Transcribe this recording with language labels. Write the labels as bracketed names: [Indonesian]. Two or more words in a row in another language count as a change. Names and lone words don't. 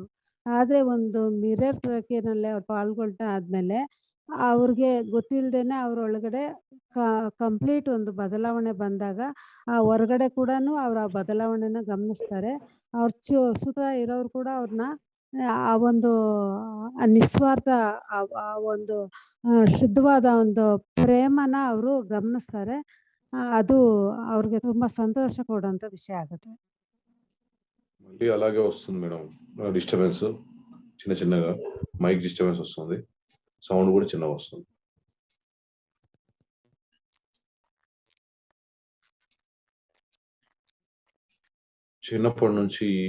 [Kannada] ಆದ್ರೆ ಒಂದು ಮಿರರ್ ಪ್ರಕ್ರಿಯೆನಲ್ಲಿ ಅವ್ರು ಪಾಲ್ಗೊಳ್ತಾ ಆದ್ಮೇಲೆ ಅವ್ರಿಗೆ ಗೊತ್ತಿಲ್ದೇನೆ ಅವ್ರೊಳಗಡೆ ಕ ಕಂಪ್ಲೀಟ್ ಒಂದು ಬದಲಾವಣೆ ಬಂದಾಗ, ಆ ಹೊರಗಡೆ ಕೂಡನು ಅವ್ರು ಆ ಬದಲಾವಣೆನ ಗಮನಿಸ್ತಾರೆ. ಅವ್ರ ಸುತ್ತ ಇರೋರು ಕೂಡ ಅವ್ರನ್ನ ಆ ಒಂದು ನಿಸ್ವಾರ್ಥ ಆ ಒಂದು ಶುದ್ಧವಾದ ಒಂದು ಪ್ರೇಮನ ಅವರು ಗಮನಿಸ್ತಾರೆ. ಅದು ಅವ್ರಿಗೆ ತುಂಬಾ ಸಂತೋಷ ಕೊಡುವಂಥ ವಿಷಯ ಆಗುತ್ತೆ. [Telugu] మళ్ళీ అలాగే వస్తుంది మేడం. డిస్టర్బెన్స్ చిన్న చిన్నగా [English] mic disturbance [Telugu] వస్తుంది. సౌండ్ గూడా చిన్నగొస్తుంది. చిన్నప్పటి నుంచి